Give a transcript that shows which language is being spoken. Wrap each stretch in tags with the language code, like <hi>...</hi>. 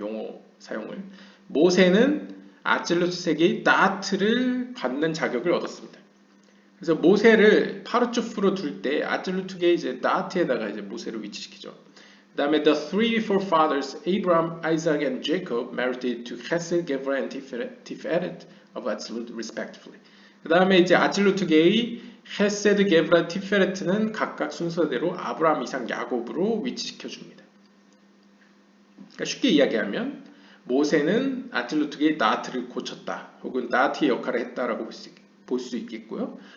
<ko>용어 사용을. 모세는 아찔루트 세계의 따트를 받는 자격을 얻었습니다. 그래서 모세를 파르추프로 둘 때 아찔루트계의 이제 따트에다가 이제 모세를 위치시키죠. 그 다음에</ko> <en>the three forefathers Abraham, Isaac, and Jacob merited to Chesed, Gevurah, and Tiferet of Atzilut respectively.</en> <ko>그 다음에 이제 아찔루트계의 헤세드, 게브라, 티페레트는 각각 순서대로 아브라함, 이삭, 야곱으로 위치시켜 줍니다. 그러니까 쉽게 이야기하면 모세는 아찔루트계의 나아트를 고쳤다, 혹은 나아트의 역할을 했다라고 볼 수 있겠고요.</ko>